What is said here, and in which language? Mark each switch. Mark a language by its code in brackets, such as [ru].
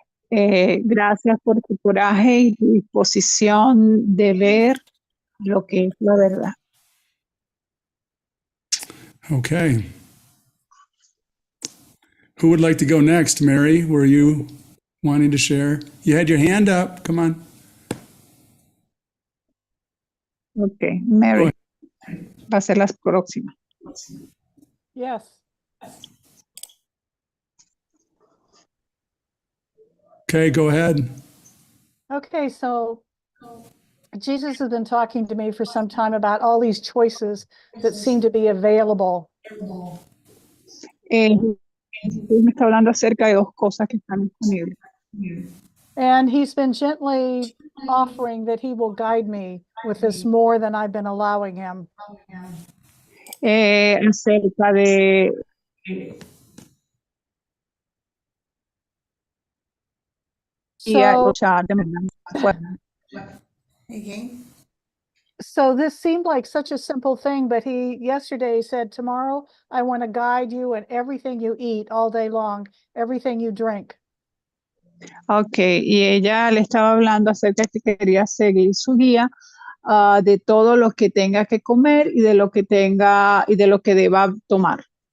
[es] Gracias por tu coraje y tu disposición de ver lo que es la verdad. [en] Okay. Who would like to go next? Mary, were you wanting to share? You had your hand up. Come on. [es] Okay, Mary, va a ser la próxima. [en] Yes. Okay, go ahead. Okay, so Jesus has been talking to me for some time about all these choices that seem to be available. [es] Me está hablando acerca de dos cosas que están disponibles. [en] And he's been gently offering that he will guide me with this more than I've been allowing him. [es] Acerca de [en] So, Again. so this seemed like such a simple thing, but he yesterday said, tomorrow I want to guide you in everything you eat all day long, everything you drink. [es] Okay, y ella le estaba hablando acerca de que quería seguir su guía de todo lo que tenga que comer y de lo que tenga y de lo que deba tomar.